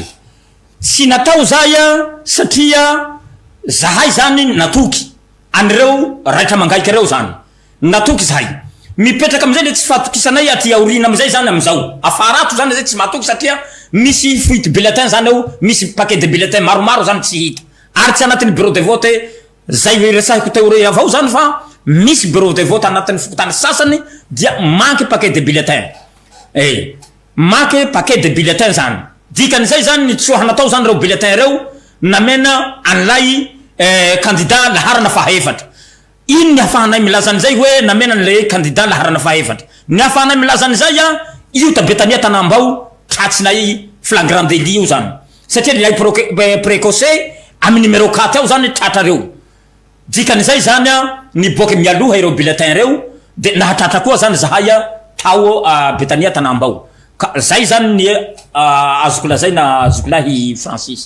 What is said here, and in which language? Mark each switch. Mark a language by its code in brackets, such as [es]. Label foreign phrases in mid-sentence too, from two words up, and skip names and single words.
[mg] tsy natao zay satria zahay zany natoky an'ireo raitra mangaika reo zany natoky zahay mipetraka am'izay le tsy fahatokisanay aty aorina am'izay zany am'izao afarato zany zay tsy mahatoky satria misy [fr] fuite bulletin [mg] zany ao misy [fr] paquet de bulletin [mg] maromaro zany tsy hita ary tsy anatin'ny [fr] bureau de vote [mg] zay resahiko teo re avao zany fa misy [fr] bureau de vote [mg] anatin'ny fokotany sasany dia [fr] manque paquet de bulletin manque paquet de bulletin [mg] zany dikan'izay zany ny tsoha natao zany reo bulletin reo namena an'lay candidat laharana fahaefatra ino ny hafahanay milaza an'izay hoe namena an'le candidat laharana fahaefatra ny hafahanay milaza an'izay io tabetania tanambao tratsinay [fr] flagrant délit [mg] io zany satria nilay précoce amin'ny numéro 4 ao zany tratra reo dikan'izay zany niboaky mialoha ireo bulletin reo de nahatratra koa zany zahay tao betania tanambao ka zay zany ny azoko lazay na azoko lahy Francis